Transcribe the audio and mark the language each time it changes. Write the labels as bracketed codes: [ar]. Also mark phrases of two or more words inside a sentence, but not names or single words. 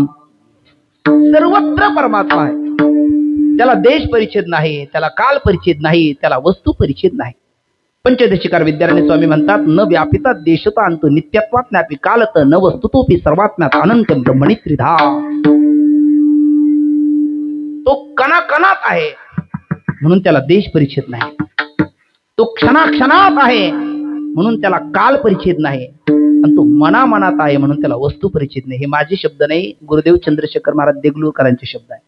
[mr] सर्वत्र परमात्मा आहे. त्याला देश परिच्छेद नाही, त्याला काल परिच्छेद नाही, त्याला वस्तू परिच्छेद नाही. पंचदशिकार विद्यारायण स्वामी म्हणतात, [sa] न व्यापिता देशता अंत नित्यत्वात ज्ञापी कालत न वस्तुतोपी सर्वात्म्यात अनंत ब्रह्मणी त्रिधा. [mr] तो कणाकणात आहे म्हणून त्याला देश परिच्छेद नाही. तो क्षणाक्षणात आहे म्हणून त्याला काल परिच्छेद नाही. आणि तो मनामनात आहे म्हणून त्याला वस्तू परिच्छेद नाही. हे माझे शब्द नाही, गुरुदेव चंद्रशेखर महाराज देगलूरकरांचे शब्द आहे.